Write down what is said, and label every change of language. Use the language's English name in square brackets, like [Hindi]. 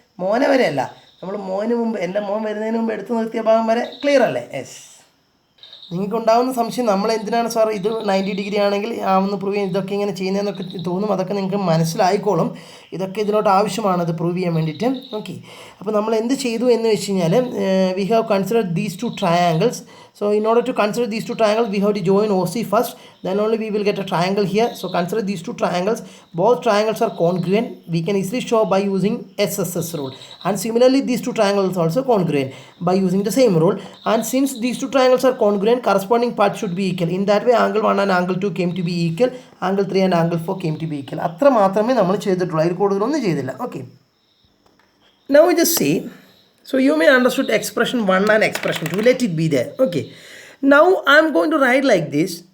[Malayalam] മോനെ വരെ അല്ല, നമ്മൾ മോന് മുമ്പ്, എൻ്റെ മോൻ വരുന്നതിന് മുമ്പ് എടുത്തു നിർത്തിയ ഭാഗം വരെ ക്ലിയർ അല്ലേ? യെസ്. നിങ്ങൾക്ക് ഉണ്ടാകുന്ന സംശയം, നമ്മൾ എന്തിനാണ് സാർ ഇത് 90 ഡിഗ്രി ആണെങ്കിൽ ആവുന്ന പ്രൂവ് ചെയ്യാൻ ഇതൊക്കെ ഇങ്ങനെ ചെയ്യുന്നതെന്നൊക്കെ തോന്നും. അതൊക്കെ നിങ്ങൾക്ക് മനസ്സിലായിക്കോളും. ഇതൊക്കെ ഇതിലോട്ട് ആവശ്യമാണ് ഇത് പ്രൂവ് ചെയ്യാൻ വേണ്ടിയിട്ട്. ഓക്കെ, അപ്പോൾ നമ്മൾ എന്ത് ചെയ്തു എന്ന് വെച്ച് കഴിഞ്ഞാൽ, [English] We have considered these two triangles. So in order to consider these two triangles, we have to join OC first, then only we will get a triangle here. So consider these two triangles. Both triangles are congruent. We can easily show by using SSS rule. And similarly, these two triangles are also congruent by using the same rule. And since these two triangles are congruent, corresponding parts should be equal. In that way, angle 1 and angle 2 came to be equal. Angle 3 and angle 4 came to be equal. [Malayalam] അത്ര മാത്രമേ നമ്മൾ ചെയ്തിട്ടുള്ളൂ, അതിൽ കൂടുതലൊന്നും ചെയ്തില്ല. [English] Okay. Now we just see. So you may understood expression 1 and expression 2. Let it be there. Okay. Now I am going to write like this.